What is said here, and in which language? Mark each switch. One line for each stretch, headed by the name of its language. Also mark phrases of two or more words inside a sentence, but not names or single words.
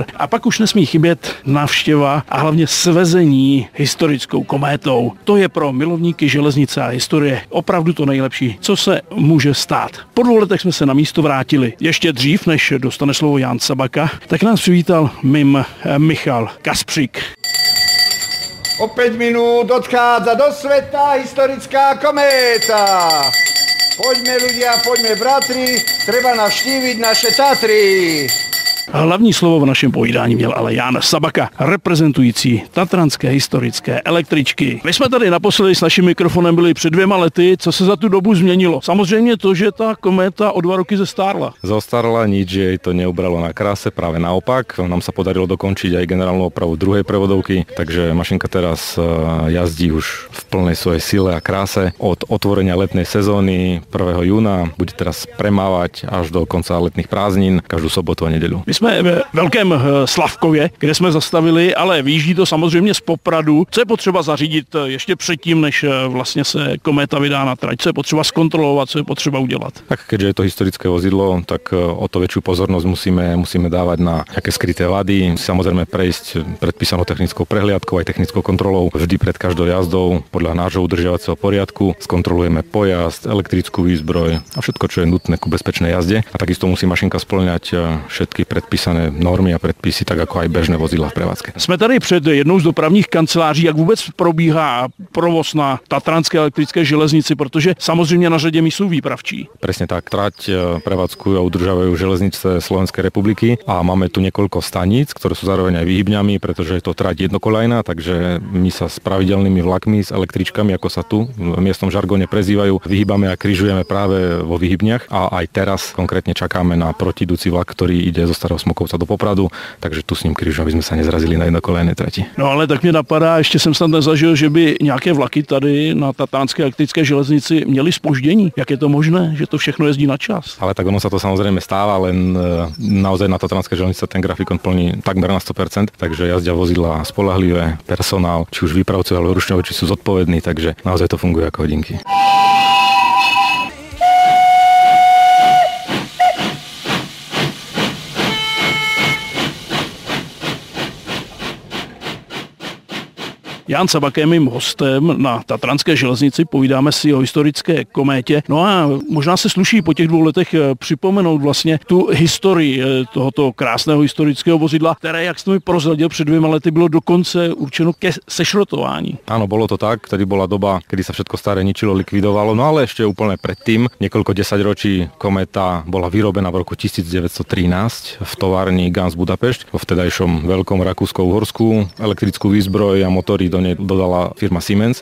Czech: A pak už nesmí chybět návštěva a hlavně svezení historickou kométou. To je pro milovníky železnice a historie opravdu to nejlepší, co se může stát. Po 2 letech jsme se na místo vrátili. Ještě dřív, než dostane slovo Jan Sabaka, tak nás přivítal mým Michal Kaspřík.
Slovak: O 5 minút odchádza do sveta historická kométa. Poďme ľudia, poďme bratri, treba navštíviť naše Tatry.
Czech: Hlavní slovo v našem povídání měl ale Jan Sabaka, reprezentující tatranské historické električky. My jsme tady naposledy s naším mikrofonem byli před 2 lety, co se za tu dobu změnilo. Samozřejmě to, že ta kométa o 2 roky zestárla.
Slovak: Zostarla, nič jej to neubralo na kráse, práve naopak. Nám sa podarilo dokončiť aj generálnu opravu druhej prevodovky, takže mašinka teraz jazdí už v plnej svojej sile a kráse. Od otvorenia letnej sezóny 1. júna bude teraz premávať až do konca letných prázdnin, každú sobotu a nedeľu.
Czech: Jsme ve Velkém Slavkově, kde jsme zastavili, ale vyjíždí to samozřejmě z Popradu. Co je potřeba zařídit ještě předtým, než vlastně se kométa vydá na trať? Co je potřeba zkontrolovat, co je potřeba udělat?
Slovak: Tak keďže je to historické vozidlo, tak o to väčšiu pozornosť musíme dávať na nejaké skryté vady. Samozrejme prejsť predpísanou technickou prehliadkou aj technickou kontrolou vždy pred každou jazdou podľa nášho udržiavacieho poriadku. Skontrolujeme pojazd, elektrickú výzbroj a všetko, čo je nutné ku bezpečnej jazde. A takisto musí mašinka spĺňať všetky predpísané normy a predpisy, tak ako aj bežné vozidla v prevádzke.
Czech: Jsme tady před jednou z dopravních kanceláří. Jak vůbec probíhá provoz na tatranské elektrické železnici, protože samozřejmě na řadě míst jsou výpravčí.
Slovak: Presne tak, trať prevádzkujú a udržávajú železnice Slovenskej republiky a máme tu niekoľko staníc, ktoré sú zároveň aj výhybňami, pretože je to trať jednokolajná, takže my sa s pravidelnými vlakmi, s električkami, ako sa tu v miestnom žargóne prezývajú, vyhýbame a križujeme práve vo výhybniach a aj teraz konkrétne čakáme na protidúci vlak, ktorý ide zo Starého Smokovca do Popradu, takže tu s ním križujeme, aby sme sa nezrazili na jednokolajnej trati.
Czech: No ale tak mě napadá, ještě jsem snad nezažil, že by nějaké vlaky tady na tatranské elektrické železnici měly zpoždění. Jak je to možné, že to všechno jezdí na čas?
Slovak: Ale tak ono sa to samozrejme stáva, len naozaj na tatranské železnice ten grafikon plní takmer na 100%, takže jazdia vozidlá spoľahlivé, personál, či už výpravcovia alebo rušňovači sú zodpovední, takže naozaj to funguje ako hodinky.
Czech: Jan Sabaka je mým hostem na tatranské železnici, povídáme si o historické kométě. No a možná se sluší po těch 2 letech připomenout vlastně tu historii tohoto krásného historického vozidla, které, jak jste mi prozradil, před 2 lety bylo dokonce určeno ke sešrotování.
Slovak: Áno, bolo to tak, vtedy bola doba, kedy sa všetko staré ničilo, likvidovalo, no ale ešte úplne predtým, niekoľko 10 ročí kométa bola vyrobená v roku 1913 v továrni Ganz Budapešť, vo vtedajšom veľkom Rakúsko-Uhorsku. Elektrickú výzbroj a motory do nej dodala firma Siemens.